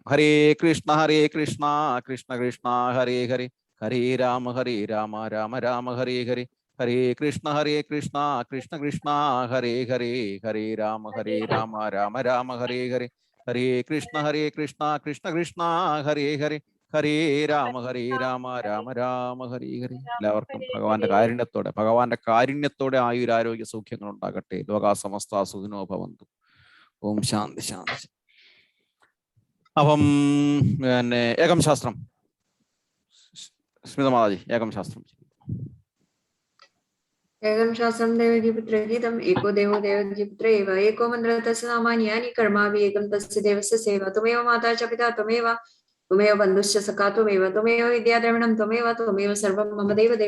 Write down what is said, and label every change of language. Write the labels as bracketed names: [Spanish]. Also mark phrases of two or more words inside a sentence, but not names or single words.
[Sanskrit] ഹരേ കൃഷ്ണ കൃഷ്ണ കൃഷ്ണ ഹരേ ഹരേ, ഹരേ രാമ രാമ രാമ ഹരേ ഹരേ, ഹരേ കൃഷ്ണ കൃഷ്ണ കൃഷ്ണ ഹരേ ഹരേ, ഹരേ രാമ രാമ രാമ ഹരേ ഹരേ, ഹരേ കൃഷ്ണ കൃഷ്ണ കൃഷ്ണ ഹരേ ഹരേ, ഹരേ രാമ രാമ രാമ ഹരേ ഹരേ. [Malayalam] എല്ലാവർക്കും ഭഗവാന്റെ കാരുണ്യത്തോടെ ആയുരാരോഗ്യ സൗഖ്യങ്ങൾ ഉണ്ടാകട്ടെ. [Sanskrit] ലോകാ സമസ്ത സുഖിനോ ഭവന്തു. ഓം ശാന്തി ശാന്തി. [Malayalam] അപ്പം പിന്നെ [Sanskrit] ഏകം ശാസ്ത്രം, [Malayalam] സ്മിത മാതാജി, [Sanskrit] ഏകം ശാസ്ത്രം. ഏകം ശാസ്ത്രം ദേവകീപുത്രേ ഗീതം ഏകോ ദേവോ ദേവകീപുത്രേ ഏവ ഏകോ മന്ത്രഃ തസ്യ നാമാന്യാനി കർമാഭി ഏകം തസ്യ ദേവസ്യ സേവ ത്വമേവ മാതാ ച പിതാ ത്വമേവ ബന്ധുശ്ച സഖാ ത്വമേവ വിദ്യാദ്രവിണം ത്വമേവ സർവം മമ ദേവദേവ.